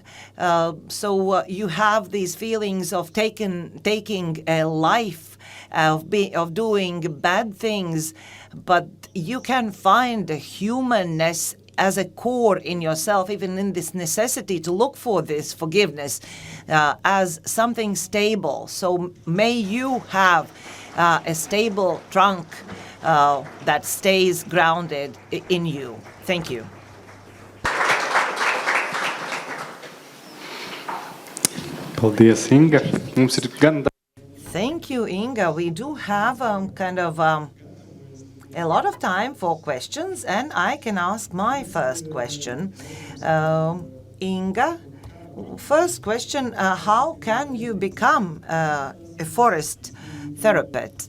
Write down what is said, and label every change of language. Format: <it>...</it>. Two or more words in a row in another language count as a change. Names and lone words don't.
<en>So you have these feelings of taking a life, of doing bad things, but you can find a humanness as a core in yourself, even in this necessity to look for this forgiveness as something stable. So may you have a stable trunk that stays grounded in you. Thank you.</en> <lv>Paldies, Inga. Mums ir gan</lv> <en>Thank you, Inga. We do have a lot of time for questions, and I can ask my first question. Inga, first question, how can you become a forest therapist?</en>